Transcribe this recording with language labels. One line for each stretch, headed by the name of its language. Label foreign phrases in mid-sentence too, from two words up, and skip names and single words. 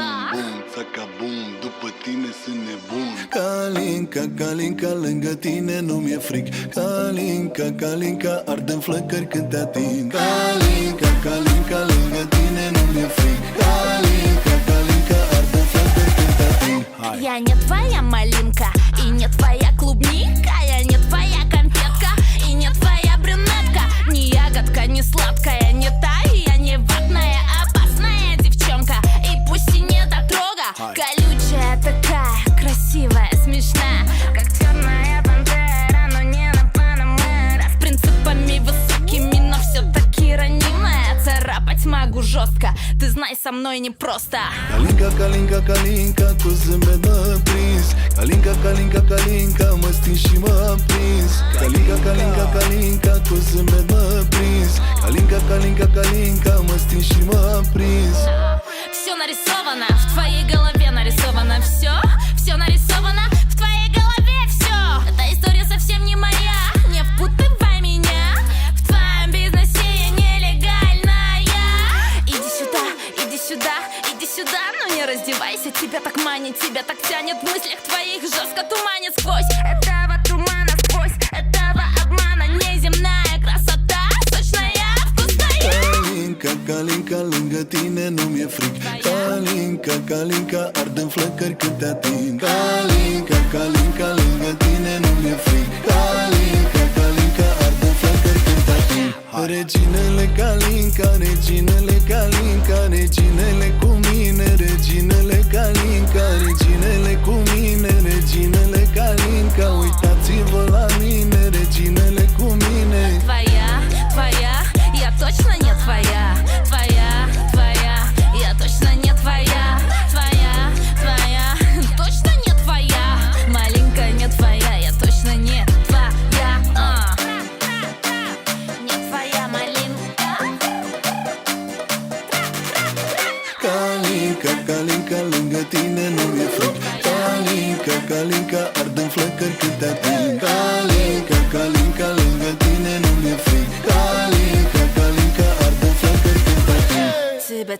Romanian: Bum, bum, țaca bum, după tine sunt nebun. Calinca, Calinca, lângă tine nu mi-e fric. Calinca, Calinca, ardem flăcări când te ating. Calinca, Calinca, lângă tine nu mi-e fric. Calinca, Calinca, ardem flăcări când te ating. Hai.
Russian: Я не твоя малинка и не твоя клубника. Я не твоя конфетка и не твоя брюнетка. Не ягодка, не сладкая, не та, я не ватная, опасная девчонка. И пусть и не дотрога. Колючая такая, красивая, смешная, как черная пантера, но не на Панамера. С принципами высокими, но все-таки ранимая. Царапать могу жестко, ты знай, со мной непросто.
Romanian: Calinca, Calinca, Calinca, cu zâmbet mă prins. Calinca, Calinca, Calinca, mă sting și mă prins. Calinca, Calinca, Calinca, cu zâmbet mă prins. Calinca, Calinca, Calinca, mă sting și mă prins.
Russian: Все нарисовано, в твоей голове нарисовано все. Все нарисовано, в твоей голове все. Эта история совсем не моя, не впутывай меня. В твоем бизнесе я нелегальная. Иди сюда, иди сюда, иди сюда, но не раздевайся. Тебя так манит, тебя так тянет, в мыслях твоих жестко туманит сквозь этого тумана, сквозь этого обмана. Неземная красота, сочная, вкусная.
Romanian: Calinca, Calinca, lângă tine nu mi-e fric. Calinca, Calinca, ardem flăcări când te ating. Calinca, Calinca, lângă tine nu mi-e fric. Calinca, Calinca, ardem flăcări când te ating. Reginele Calinca, reginele Calinca, reginele cu mine, reginele Calinca, reginele cu mine, reginele Calinca. Uitați-vă la mine, reginele cu mine.
Russian: Твоя, твоя, я точно не твоя. Твоя, твоя, я точно не твоя. Твоя, твоя, точно не твоя. Маленькая не твоя, я точно не твоя. Не твоя малинка.
Romanian: Calinca, Calinca, lângă tine nu mi-e fric. Calinca, Calinca, ardem flăcări când te ating. Calinca, Calinca, lângă tine nu mi-e fric. Calinca, Calinca, ardem flăcări când te ating.